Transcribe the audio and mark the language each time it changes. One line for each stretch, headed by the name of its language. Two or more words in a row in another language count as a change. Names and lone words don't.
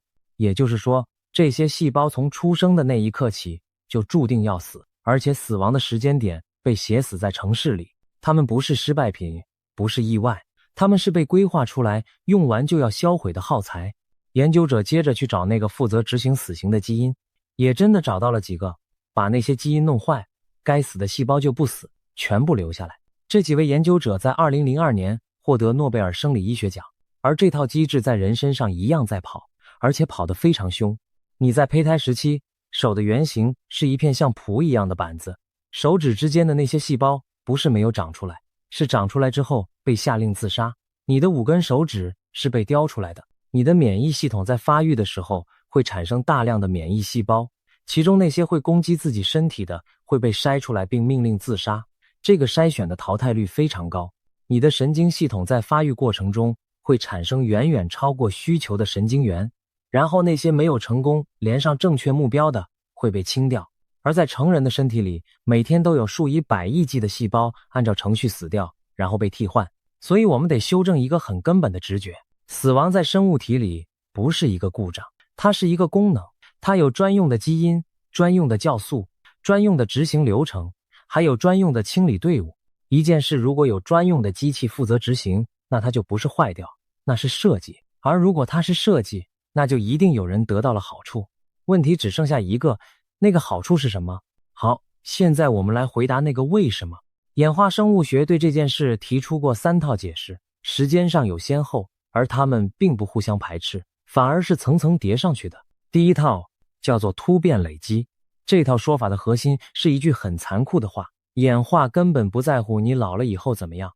Chinese: 也就是說，這些細胞從出生的那一刻起就注定要死，而且死亡的時間點被寫死在程式裡。它們不是失敗品，不是意外，它們是被規劃出來用完就要銷毀的耗材。研究者接着去找那個負責執行死刑的基因，也真的找到了幾個，把那些基因弄壞，該死的細胞就不死，全部留下來。這幾位研究者在2002年獲得諾貝爾生理醫學獎，而這套機制在人身上一樣在跑，而且跑得非常兇。你在胚胎時期，手的原型是一片像蹼一樣的板子，手指之間的那些細胞不是沒有長出来，是長出來之後被下令自殺。你的5根手指是被雕出來的。你的免疫系統在發育的時候會產生大量的免疫細胞，其中那些會攻擊自己身體的會被筛出來並命令自殺，這個篩選的淘汰率非常高。你的神經系統在發育過程中會產生遠遠超過需求的神經元，然後那些沒有成功連上正確目標的會被清掉。而在成人的身體裡，每天都有數以百億計的細胞按照程序死掉，然后被替換。所以我们得修正一個很根本的直覺，死亡在生物體裡不是一個故障，它是一個功能，它有專用的基因、專用的酵素、專用的執行流程，還有專用的清理隊伍。一件事如果有專用的機器負責執行，那它就不是壞掉，那是設計。而如果它是設計，那就一定有人得到了好處。問題只剩下一個，那個好處是什麼？好，現在我們來回答那個為什麼。演化生物學對這件事提出過3套解釋，時間上有先後，而它們並不互相排斥，反而是層層疊上去的。第一套叫做突變累積，這套說法的核心是一句很殘酷的話：演化根本不在乎你老了以後怎麼樣。